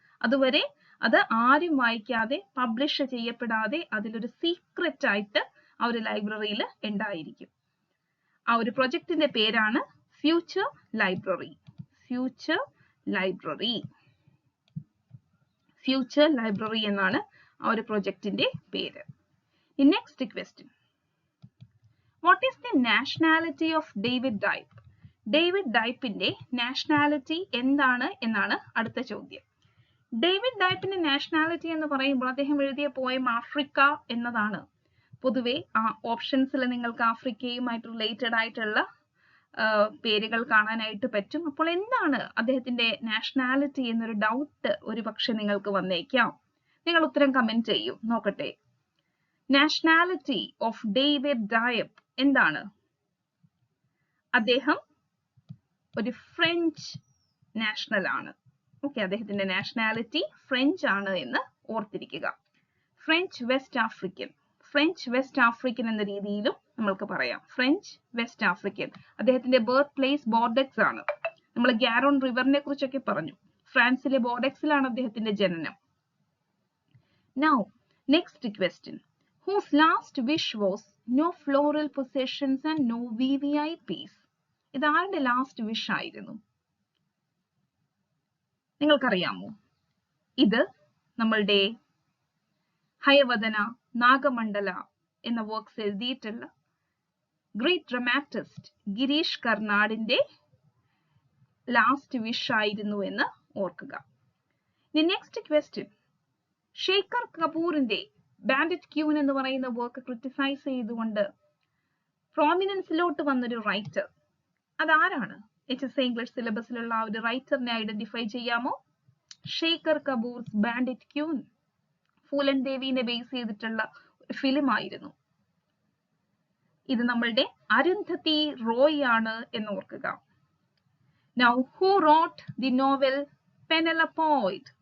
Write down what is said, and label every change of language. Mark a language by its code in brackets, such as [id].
[ml] അതുവരെ അത് ആരും വായിക്കാതെ പബ്ലിഷ് ചെയ്യപ്പെടാതെ അതിലൊരു സീക്രറ്റ് ആയിട്ട് ആ ഒരു ലൈബ്രറിയിൽ ഉണ്ടായിരിക്കും. ആ ഒരു പ്രൊജക്ടിന്റെ പേരാണ് future library. Future library. Future library എന്നാണ് ആ ഒരു പ്രൊജക്ടിന്റെ പേര്. [en] The next question. What is the nationality of David Dipe? [ml] David ഡൈപ്പിന്റെ nationality എന്താണ് എന്നാണ് അടുത്ത ചോദ്യം. ഡേവിഡ് ഡൈപ്പിന്റെ നാഷണാലിറ്റി എന്ന് പറയുമ്പോൾ അദ്ദേഹം എഴുതിയ പോയം ആഫ്രിക്ക എന്നതാണ്. പൊതുവെ ആ ഓപ്ഷൻസിൽ നിങ്ങൾക്ക് ആഫ്രിക്കയുമായിട്ട് റിലേറ്റഡ് ആയിട്ടുള്ള പേരുകൾ കാണാനായിട്ട് പറ്റും. അപ്പോൾ എന്താണ് അദ്ദേഹത്തിന്റെ നാഷണാലിറ്റി എന്നൊരു ഡൗട്ട് ഒരു പക്ഷെ നിങ്ങൾക്ക് വന്നേക്കാം. നിങ്ങൾ ഉത്തരം കമന്റ് ചെയ്യൂ, നോക്കട്ടെ. [en] nationality of David Diop [ml] എന്താണ്? അദ്ദേഹം ഒരു ഫ്രഞ്ച് നാഷണൽ ആണ്. ഓക്കെ, അദ്ദേഹത്തിന്റെ നാഷണാലിറ്റി ഫ്രഞ്ച് ആണ് എന്ന് ഓർത്തിരിക്കുക. French west African, French west African എന്ന രീതിയിലും നമ്മൾക്ക് പറയാം. French west African. അദ്ദേഹത്തിന്റെ ബർത്ത് പ്ലേസ് ബോർഡക്സ് ആണ്. നമ്മൾ ഗാരോൺ റിവറിനെ കുറിച്ചൊക്കെ പറഞ്ഞു. ഫ്രാൻസിലെ ബോർഡക്സിലാണ് അദ്ദേഹത്തിന്റെ ജനനം. [en] Now, next question. Whose last wish was no floral possessions and no VVIPs? [ml] ഇത് ആരുടെ ലാസ്റ്റ് വിഷ് ആയിരുന്നു? നിങ്ങൾക്കറിയാമോ? ഇത് നമ്മളുടെ ഹയവദന, നാഗമണ്ഡല എന്ന വർക്ക്സ് എഴുതിയിട്ടുള്ള great dramatist Girish കർണാടിന്റെ last wish ആയിരുന്നു എന്ന് ഓർക്കുക. ഇനി next question, Shekhar കപൂറിന്റെ bandit queen എന്ന് പറയുന്ന വർക്ക് ക്രിട്ടിസൈസ് ചെയ്തുകൊണ്ട് പ്രോമിനൻസിലോട്ട് വന്നൊരു റൈറ്റർ, അതാരാണ്? HSC ഇംഗ്ലീഷ് സിലബസിലുള്ള ആ ഒരു റൈറ്ററിനെ ഐഡന്റിഫൈ ചെയ്യാമോ? Shekhar കപൂർസ് bandit queen Phoolan ദേവിനെ base ചെയ്തിട്ടുള്ള ഒരു ഫിലിം ആയിരുന്നു. ഇത് നമ്മളുടെ അരുന്ധതി റോയ് ആണ് എന്ന് ഓർക്കുക. [en] Now, who wrote the novel Penelope?